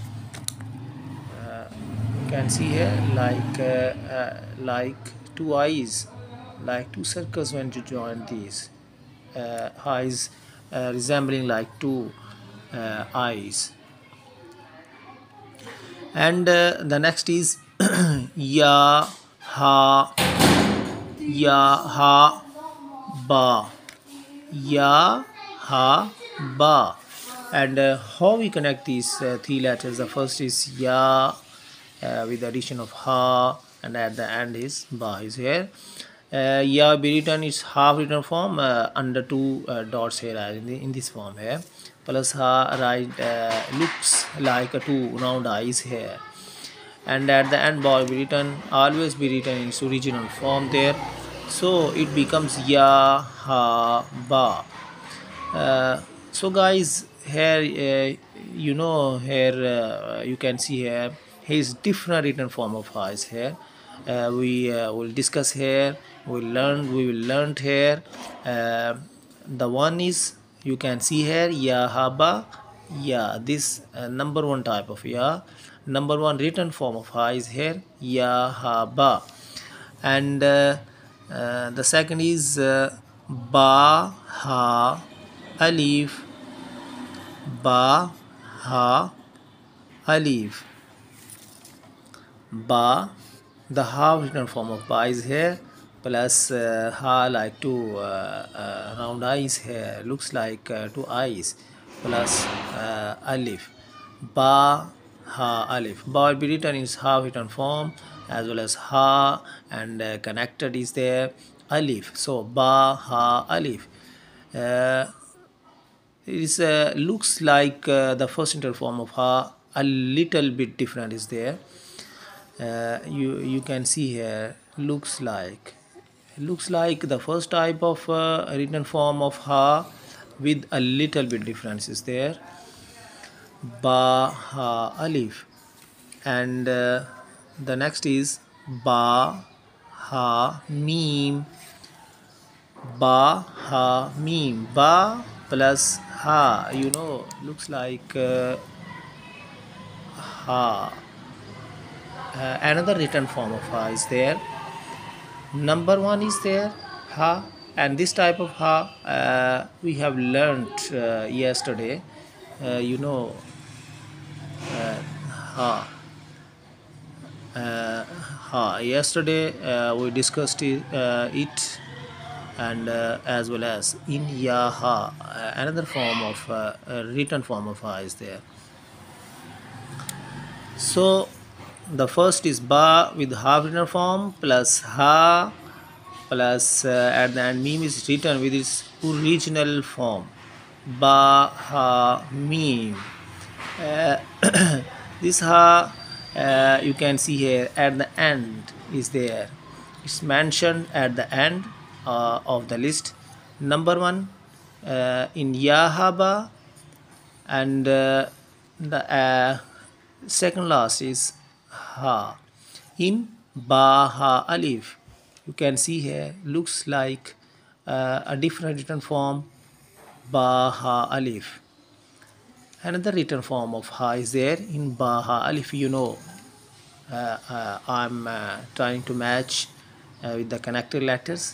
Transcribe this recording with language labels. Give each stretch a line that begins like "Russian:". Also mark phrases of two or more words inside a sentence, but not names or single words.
English: You can see here like two eyes, like two circles when you join these eyes, resembling like two eyes. And the next is
Arabic: ya ha ba, ya ha ba.
English: And how we connect these three letters? The first is ya with the addition of ha, and at the end is ba is here. Ya be written is half written form under two dots here in this form here. plus ha, right, looks like a two round eyes here. And at the end bar will be written, always be written in its original form there, so it becomes
Arabic: ya ha ba.
English: So guys, here here you can see here his different written form of ha is here. We will discuss here, we will learn here. uh, the one is, you can see here,
Arabic: ya haba.
English: Yeah, this number one type of ya, number one written form of ha is here,
Arabic: ya haba.
English: And the second is
Arabic: ba ha alif, ba ha alif.
English: Ba, the half written form of ba is here, plus ha, like two round eyes here, looks like two eyes, plus alif.
Arabic: Ba ha alif.
English: Ba will be written in its half written form, as well as ha, and connected is there alif. So
Arabic: ba ha alif.
English: It is looks like the first written form of ha, a little bit different is there. You can see here, looks like the first type of written form of ha, with a little bit difference is there,
Arabic: ba ha alif.
English: And the next is
Arabic: ba ha mim, ba ha mim.
English: Ba plus ha, looks like ha. Another written form of ha is there. Number one is there, ha, and this type of ha we have learned yesterday. You know, ha. Ha. Yesterday we discussed it, and as well as in
Arabic: ya ha,
English: another form of written form of ha is there. So the first is ba with half written form, plus ha, plus at the end meme is written with its original form,
Arabic: ba ha meme.
English: uh, this ha, you can see here at the end is there, it's mentioned at the end of the list. Number one in yahaba, and the second last is ha in
Arabic: ba ha alif.
English: You can see here, looks like a different written form,
Arabic: ba ha alif.
English: Another written form of ha is there in
Arabic: ba ha alif.
English: I'm trying to match with the connected letters.